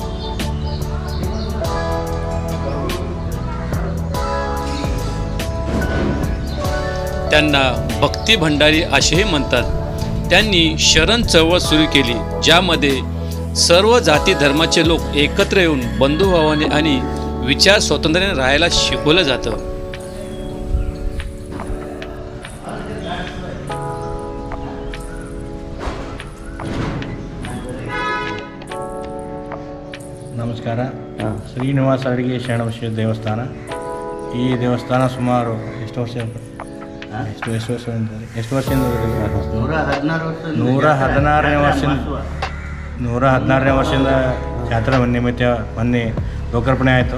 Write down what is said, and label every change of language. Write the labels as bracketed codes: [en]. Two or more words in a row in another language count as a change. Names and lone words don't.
[mr] त्यांना भक्ती भंडारी असेही म्हणतात. त्यांनी शरण चळवळ सुरू केली, ज्यामध्ये सर्व जाती धर्माचे लोक एकत्र येऊन बंधुभावाने आणि विचार स्वातंत्र्याने राहायला शिकवलं जातं. [kn] ನಮಸ್ಕಾರ. ಶ್ರೀನಿವಾಸ ಅಡಿಗೆ ಶರಣಬಸವೇಶ್ವರ ದೇವಸ್ಥಾನ. ಈ ದೇವಸ್ಥಾನ ಸುಮಾರು ಎಷ್ಟು ವರ್ಷದಿಂದ 116ನೇ ವರ್ಷದಿಂದ ಜಾತ್ರಾ ನಿಮಿತ್ತ ಮೊನ್ನೆ ಲೋಕಾರ್ಪಣೆ ಆಯಿತು.